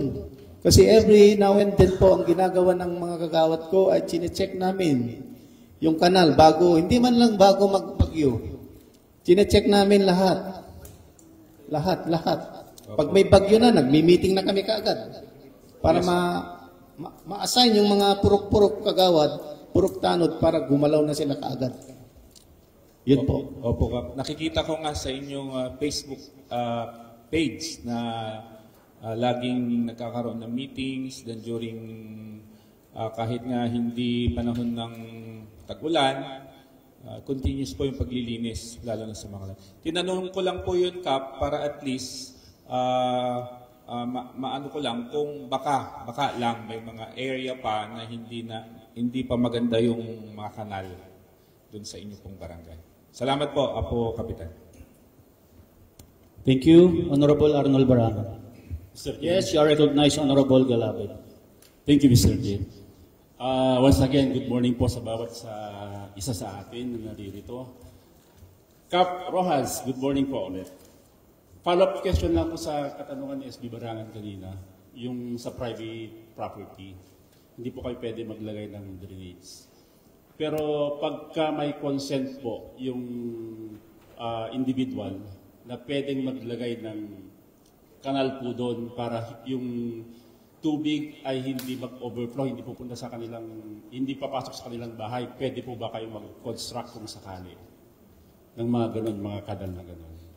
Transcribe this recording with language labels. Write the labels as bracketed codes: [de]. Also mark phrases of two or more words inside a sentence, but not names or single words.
[tl] Kasi [en] every now and then [tl] po, ang ginagawa ng mga kagawad ko ay chinecheck namin yung kanal bago, hindi man lang bago magbagyo. Chinecheck namin lahat. Lahat. Pag may bagyo na, nagmi-meeting na kami kaagad. Para ma-assign yung mga purok-purok kagawad, purok tanod para gumalaw na sila kaagad. Yun po. Opo, Kap. Nakikita ko nga sa inyong Facebook page na laging nagkakaroon ng meetings then during kahit nga hindi panahon ng tag-ulan, continuous po yung paglilinis, lalo na sa mga. Tinanong ko lang po yun, Kap, para [en] at least [tl] maano ko lang kung baka lang may mga area pa na hindi pa maganda yung mga kanal dun sa inyo pong barangay. Salamat po, Apo Kapitan. [en] Thank you, Honorable Arnold Baranga. Mr. Chair. Yes, you are recognized, Honorable Galapid. Thank you, Mr. Chair. Once again, good morning [tl] po sa bawat isa sa atin na naririto. Kap Rojas, [en] good morning [tl] po ulit. [en] Follow-up question [tl] lang po sa katanungan ni SB Barangan kanina, yung sa private property. Hindi po kayo pwede maglagay ng drainage. Pero pagka may consent po yung individual na pwedeng maglagay ng kanal po doon para yung tubig ay hindi mag-overflow, hindi pupunta sa kanilang, hindi papasok sa kanilang bahay, pwede po ba kayo mag-construct kung sakali ng mga ganun, mga kanal na ganun?